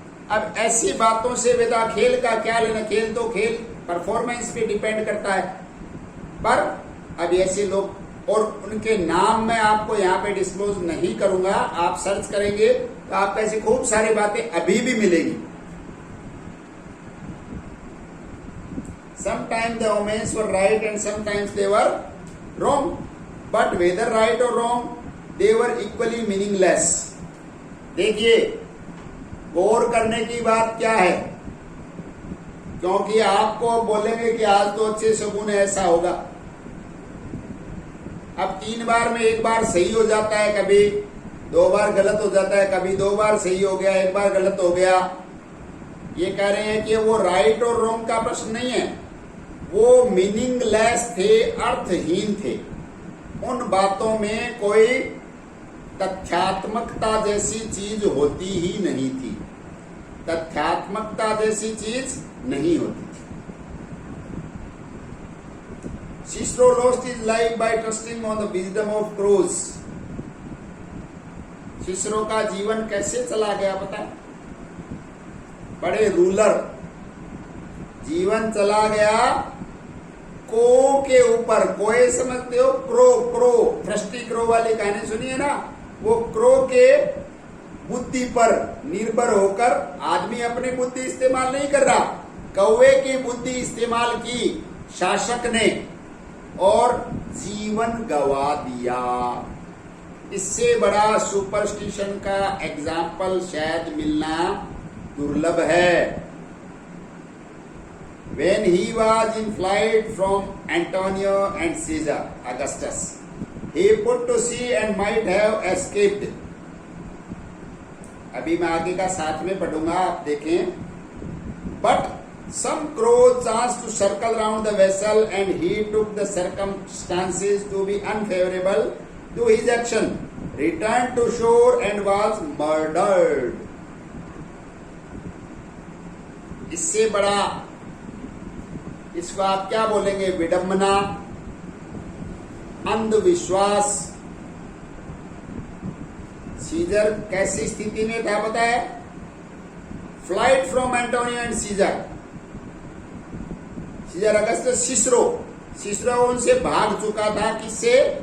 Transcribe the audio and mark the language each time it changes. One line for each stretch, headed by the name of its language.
Hindi: अब ऐसी बातों से बेटा खेल का क्या लेना, खेल तो खेल परफॉर्मेंस पे डिपेंड करता है। पर अब ऐसे लोग, और उनके नाम मैं आपको यहाँ पे डिस्क्लोज नहीं करूंगा, आप सर्च करेंगे तो आपको ऐसी खूब सारी बातें अभी भी मिलेगी।
English: Sometimes the omens were right and sometimes they were wrong. But whether right or wrong, they were equally meaningless.
Hindi: देखिए गौर करने की बात क्या है, क्योंकि आपको बोलेंगे कि आज तो अच्छे शगुन है, ऐसा होगा। अब 3 बार में 1 बार सही हो जाता है, कभी 2 बार गलत हो जाता है, कभी 2 बार सही हो गया, 1 बार गलत हो गया। ये कह रहे हैं कि वो राइट और रॉन्ग का प्रश्न नहीं है, वो मीनिंगलेस थे, अर्थहीन थे। उन बातों में कोई तथ्यात्मकता जैसी चीज होती ही नहीं थी, तथ्यात्मकता जैसी चीज नहीं होती थी।
English: Cicero lost his life by trusting on the wisdom of crows.
Hindi: Cicero का जीवन कैसे चला गया पता है? बड़े रूलर, जीवन चला गया को के ऊपर। कोए समझते हो? क्रो, क्रो, थ्रस्टी क्रो वाली कहानी सुनी है ना, वो क्रो के बुद्धि पर निर्भर होकर आदमी अपनी बुद्धि इस्तेमाल नहीं कर रहा, कौवे की बुद्धि इस्तेमाल की शासक ने और जीवन गवा दिया। इससे बड़ा सुपरस्टिशन का एग्जाम्पल शायद मिलना दुर्लभ है।
English: When he was in flight from Antonio and Caesar Augustus, he put to sea and might have escaped.
Hindi: अभी मैं आगे का साथ में पढ़ूंगा, आप देखें।
English: But some crows chanced to circle round the vessel and he took the circumstances to be unfavorable to his action, returned to shore and was murdered.
Hindi: इससे बड़ा, इसको आप क्या बोलेंगे, विडंबना, अंधविश्वास। सीजर कैसी स्थिति में था पता है?
English: flight from Antonio and Caesar, Caesar Augustus,
Hindi: Cicero उनसे भाग चुका था। किससे?